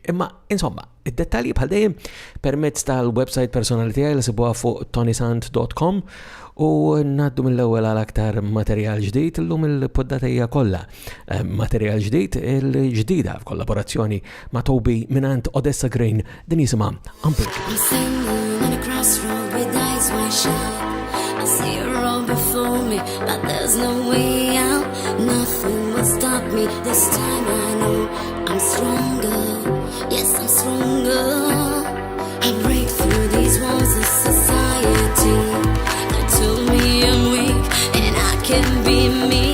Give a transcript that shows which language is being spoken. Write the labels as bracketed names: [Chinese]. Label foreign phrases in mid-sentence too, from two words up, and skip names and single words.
[Maltese] Imma insomma, id-dettalji bħal dejjem permezz tal-website personali tiegħi li sibuha fuq ToniSant.com u naddu mill-ewwel għal aktar materjal ġdid illum il-poddata hija kollha. Materjal ġdid il-ġdida f'kollaborazzjoni ma' Toby minant Odessa Green din jisimha Unbreakable. [English] I see her all before me, but there's no way out. Nothing will stop me. This time I know I'm stronger. Yes, I'm stronger. I break through these walls of society that told me I'm weak and I can be me.